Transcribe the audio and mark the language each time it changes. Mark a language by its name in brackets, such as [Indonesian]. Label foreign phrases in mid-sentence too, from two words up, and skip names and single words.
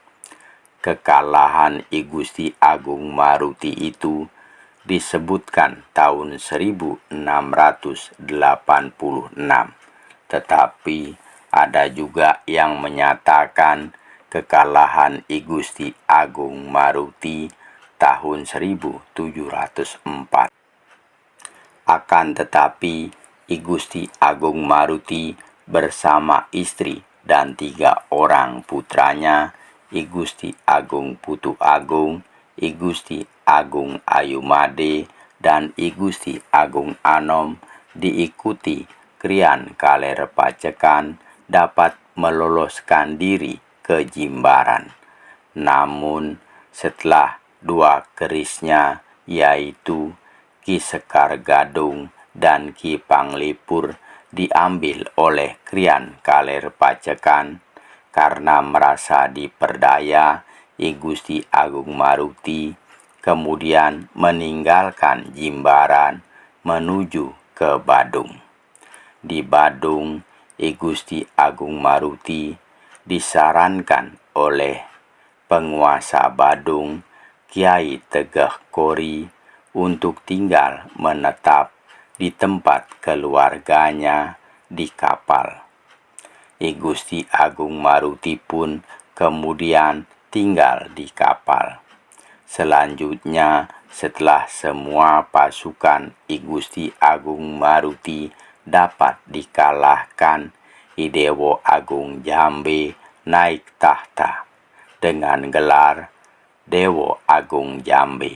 [Indonesian] Kekalahan I Gusti Agung Maruti itu disebutkan tahun 1686, tetapi ada juga yang menyatakan kekalahan I Gusti Agung Maruti tahun 1704. Akan tetapi I Gusti Agung Maruti bersama istri dan 3 orang putranya, I Gusti Agung Putu Agung, I Gusti Agung Ayumade, dan I Gusti Agung Anom diikuti Krian Kaler Pacekan dapat meloloskan diri ke Jimbaran. Namun setelah 2 kerisnya yaitu Ki Sekar Gadung dan Ki Panglipur diambil oleh Krian Kaler Pacekan karena merasa diperdaya, I Gusti Agung Maruti kemudian meninggalkan Jimbaran menuju ke Badung. Di Badung, I Gusti Agung Maruti disarankan oleh penguasa Badung, Kiai Tegeh Kori, untuk tinggal menetap di tempat keluarganya di kapal. I Gusti Agung Maruti pun kemudian tinggal di kapal. Selanjutnya, setelah semua pasukan I Gusti Agung Maruti dapat dikalahkan, I Dewa Agung Jambe naik tahta dengan gelar Dewa Agung Jambe.